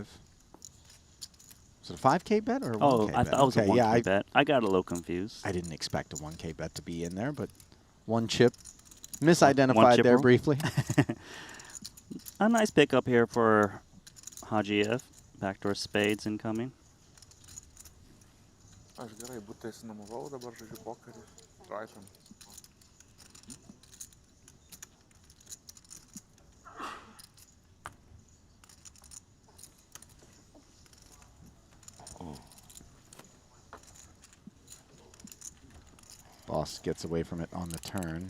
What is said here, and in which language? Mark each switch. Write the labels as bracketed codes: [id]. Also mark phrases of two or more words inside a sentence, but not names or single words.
[en] Is it a 5K bet or a 1K Oh, bet? I thought it was a Okay, 1K yeah, bet. I got a little confused. I didn't expect a 1K bet to be in there, but one chip. Misidentified chip there rule? briefly. A nice pickup here for Hajiev. Backdoor spades incoming. [lt] Aš gerai, būtai išsinuomavau, dabar žaidžiu pokerį. [en] Triton. Boss gets away from it on the turn.